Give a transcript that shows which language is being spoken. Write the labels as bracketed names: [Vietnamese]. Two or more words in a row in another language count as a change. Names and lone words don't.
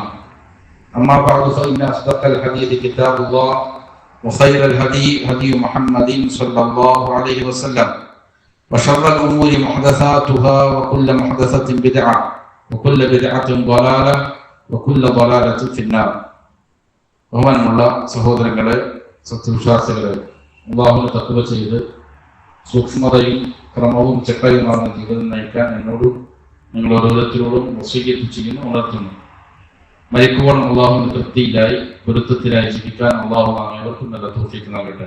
[Arabic] أما بعد فإن أصدق الحديث كتاب الله وخير الهدي هدي محمد صلى الله عليه وسلم وشر الأمور محدثاتها وكل محدثة بدعة وكل بدعة ضلالة وكل ضلالة في النار. [Malayalam] ബഹുമാനമുള്ള സഹോദരങ്ങളെ, സത്യവിശ്വാസികളെ, അല്ലാഹുവിനെ തഖ്വ ചെയ്ത് സൂക്ഷ്മതയും ക്രമവും ചിട്ടയുമാണ് ജീവിതം നയിക്കാൻ എന്നോടും നിങ്ങൾ ഓരോരുത്തരോടും വസീയത്ത് ചെയ്യുന്നു, ഉണർത്തുന്നു. മരിക്കുവോളം അല്ലാഹുവിന്റെ തൃപ്തിയിലായി പൊരുത്തത്തിലായി ജീവിക്കാൻ അല്ലാഹു നാം ഏവർക്കും നല്ല തൗഫീഖ് നൽകട്ടെ.